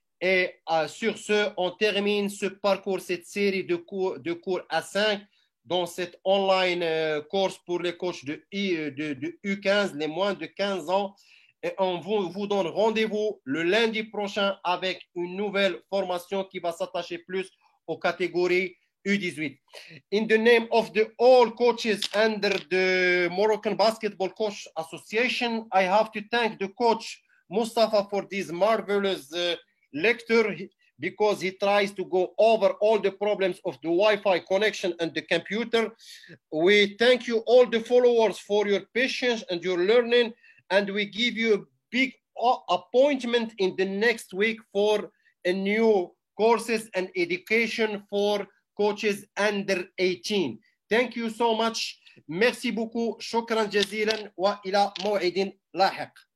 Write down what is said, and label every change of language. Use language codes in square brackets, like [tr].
[fr] Et sur ce, on termine ce parcours, cette série de cours A5 dans cette online course pour les coachs de U15, les moins de 15 ans. Et on vous donne rendez-vous le lundi prochain avec une nouvelle formation qui va s'attacher plus aux catégories U18. [en] In the name of the all coaches under the Moroccan Basketball Coach Association, I have to thank the coach Moustapha for this marvelous lecture because he tries to go over all the problems of the Wi-Fi connection and the computer. We thank you all the followers for your patience and your learning, and we give you a big appointment in the next week for a new courses and education for coaches under 18. Thank you so much. [fr] Merci beaucoup. [ar] شكرا جزيلا وإلى موعد لاحق.